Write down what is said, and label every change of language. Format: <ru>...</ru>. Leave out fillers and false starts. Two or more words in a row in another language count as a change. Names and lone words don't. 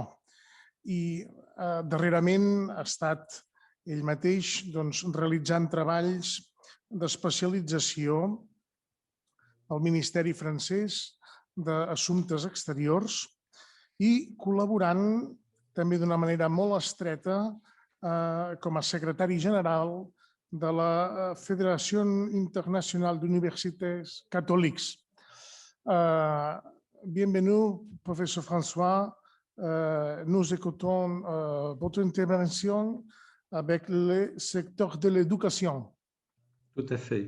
<ca>I darrerament ha estat ell mateix realitzant treballs d'especialització al Ministeri francès d'Assumptes Exteriors i col·laborant també d'una manera molt estreta com a secretari general de la Fédération Internationale d'Universités Catholiques.</ca> <fr>Bienvenue, professeur François. Nous écoutons votre intervention avec le secteur de l'éducation. Tout à fait.</fr>